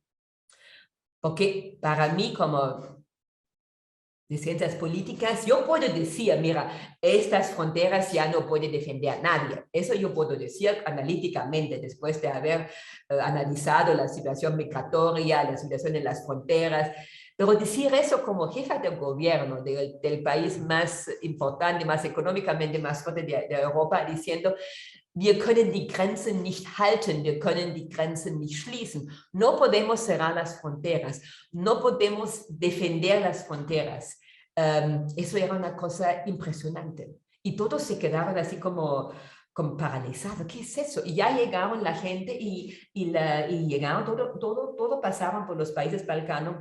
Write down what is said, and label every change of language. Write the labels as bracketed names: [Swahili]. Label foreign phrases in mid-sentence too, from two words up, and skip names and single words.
[Spanish] Porque para mí, como de ciencias políticas, yo puedo decir, mira, estas fronteras ya no puede defender a nadie. Eso yo puedo decir analíticamente, después de haber analizado la situación migratoria, la situación en las fronteras. Pero decir eso como jefa de gobierno del país más importante, más económicamente más fuerte de Europa, diciendo, [German] wir können die Grenzen nicht halten, wir können die Grenzen nicht schließen. [Spanish] No podemos cerrar las fronteras, no podemos defender las fronteras. Eso era una cosa impresionante. Y todos se quedaron así como paralizados. ¿Qué es eso? Y ya llegaron la gente y llegaron, todo pasaron por los países balcanos.